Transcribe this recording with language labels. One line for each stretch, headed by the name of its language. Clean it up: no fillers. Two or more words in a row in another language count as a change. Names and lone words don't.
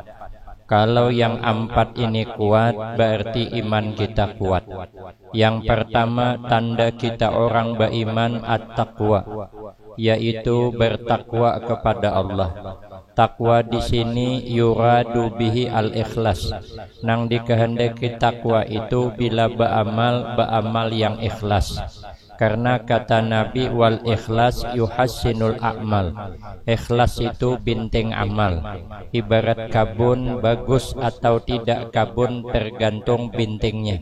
Indonesian: Kalau yang 4 ini kuat, berarti iman kita kuat. Yang pertama, tanda kita orang beriman at-taqwa, yaitu bertakwa kepada Allah. Takwa di sini
Arabic: yuradu bihi al-ikhlas.
Banjar: Nang dikehendaki takwa itu bila beramal yang ikhlas.
Indonesian: Karena kata Nabi,
Arabic: wal ikhlas yuhassinul a'mal.
Banjar: Ikhlas itu bintang amal. Ibarat kabun, bagus atau tidak kabun tergantung bintingnya.